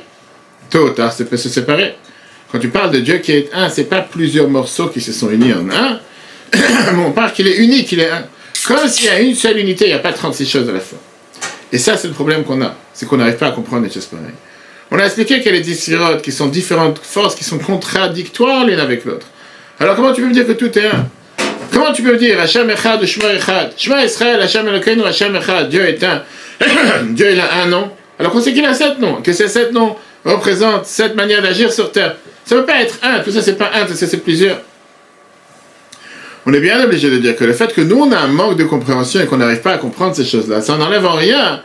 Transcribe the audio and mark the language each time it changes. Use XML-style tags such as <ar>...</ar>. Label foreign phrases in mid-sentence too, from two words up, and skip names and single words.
<fr>Tôt ou tard, ça peut se séparer. Quand tu parles de Dieu qui est un, c'est pas plusieurs morceaux qui se sont unis en un, mais on parle qu'il est unique, il est un. Comme s'il y a une seule unité, il n'y a pas 36 choses à la fois. Et ça, c'est le problème qu'on a. C'est qu'on n'arrive pas à comprendre les choses pareilles. On a expliqué qu'il y a les 10 sphirotes qui sont différentes forces, qui sont contradictoires l'une avec l'autre. Alors comment tu peux me dire que tout est un? Comment tu peux me dire</fr> <he>השם אחד</he> <fr>ou</fr> <he>שמע אחד? שמע ישראל השם אלוקינו השם אחד.</he> <fr>Dieu est un. Dieu il a un nom. Alors qu'on sait qu'il a 7 noms. Que ces 7 noms représentent 7 manières d'agir sur terre. Ça ne peut pas être un. Tout ça, c'est pas un. Tout ça, c'est plusieurs. On est bien obligé de dire que le fait que nous, on a un manque de compréhension et qu'on n'arrive pas à comprendre ces choses-là, ça n'enlève en rien.</fr>